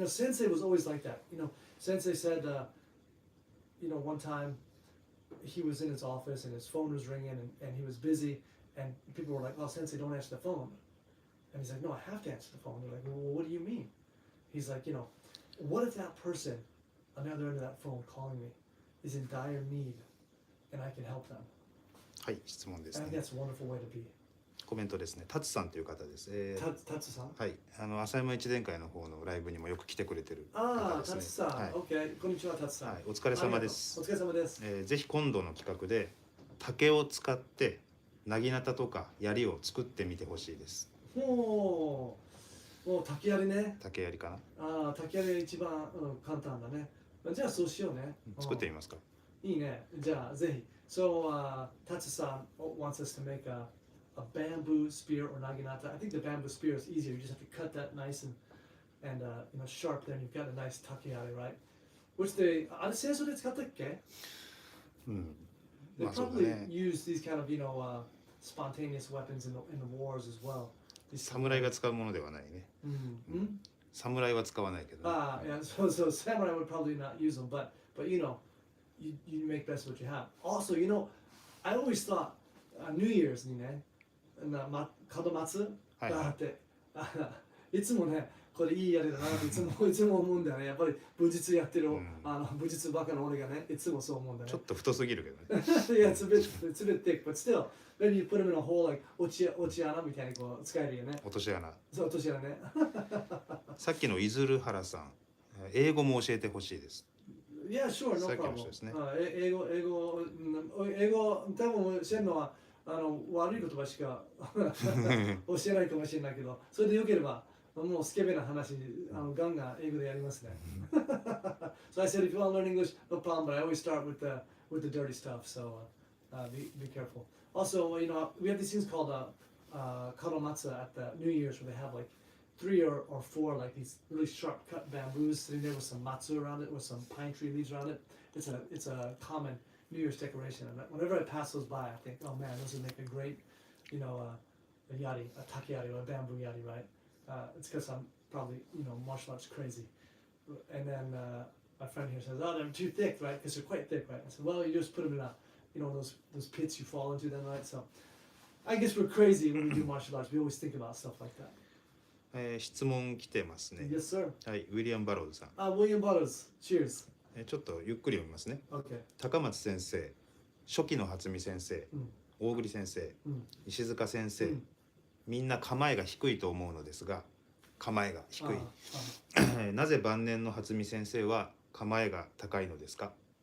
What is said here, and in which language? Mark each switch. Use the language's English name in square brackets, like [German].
[English] Sensei was always like that. Sensei said, one time he was in his office and his phone was ringing and he was busy, and people were like, "Oh, Sensei, don't answer the phone." And he's like, "No, I have to answer the phone." They're like, "Well, what do you mean?" He's like, what if that person on the other end of that phone calling me is in dire need and I can help them? [Japanese] はい、質問です [English] I think [Japanese] ね。 [English] that's a wonderful way to be. [Japanese] コメントですね。タツさんという方です。 [English] Tatsu-san? [Japanese] はい、浅山一伝会の方のライブにもよく来てくれてる方 Ah, ですね。はい、 [English] Okay. Konnichiwa, Tatsu-san. [Japanese] はい、お疲れ様です。お疲れ様です。ぜひ今度の企画で竹を使ってなぎなたとか槍を作ってみてほしいです。もう竹槍ね。竹槍かな。ああ、竹槍が一番、簡単だね。じゃあそうしようね。作ってみますか。いいね。じゃあぜひ。 [English] So, Tatsu-san wants us to make a bamboo spear or naginata. I think the bamboo spear is easier. You just have to cut that nice and sharp. Then you've got a nice takeari, right? [Japanese] Whichあれ戦争で使ったっけ？うん。 [English] They [Japanese] まあそうだ [English] probably [Japanese] ね。 [English] use these kind of spontaneous weapons in the wars as well. [Japanese] 侍が使うものではないね。侍は使わないけどね。 [English] Yeah. So samurai would probably not use them, but you make best of what you have. Also, I always thought New Year's [Japanese] にね、門松があって、いつもね、これいいやりだなっていつも思うんだよね。やっぱり武術やってる、武術バカの俺がね、いつもそう思うんだね。ちょっと太すぎるけどね。 [English] Yeah, it's a bit thick, but still, maybe you put them in a hole like [Japanese] 落ち穴みたいにこう使えるよね。落とし穴。そう、落とし穴ね。さっきのいずるはらさん、英語も教えてほしいです。 [English] Yeah, sure, no [Japanese] さっきの [English] problem. [Japanese] 人ですね。英語多分教えるのは悪い言葉しか教えないかもしれないけど、それでよければもうスケベな話ガンガン英語でやりますね。 [English] So I said if you want to learn English, no problem, but I always start with the dirty stuff, so be careful. Also, we have these things called kadomatsu at the New Year's where they have like 3 or 4 like these really sharp cut bamboos sitting there with some matsu around it, with some pine tree leaves around it. It's a common New Year's decoration, and whenever I pass those by, I think, oh man, those would make a great, a yari, a takiari, or a bamboo yari, right? It's because I'm probably, martial arts crazy. And then my friend here says, oh, they're too thick, right? Because they're quite thick, right? I said, well, you just put them in those pits you fall into then, right? So I guess we're crazy when we do martial arts. We always think about stuff like that. [Japanese] 質問来てますね。 [English] Yes, sir. [Japanese] はい、ウィリアム・バローズさん。 [English] William Butters. Cheers. [Japanese] ちょっとゆっくり読みますね。 [English] Okay. [Japanese] 高松先生、初期の初見先生、大栗先生、石塚先生、みんな構えが低いと思うのですが、構えが低い。なぜ晩年の初見先生は構えが高いのですか？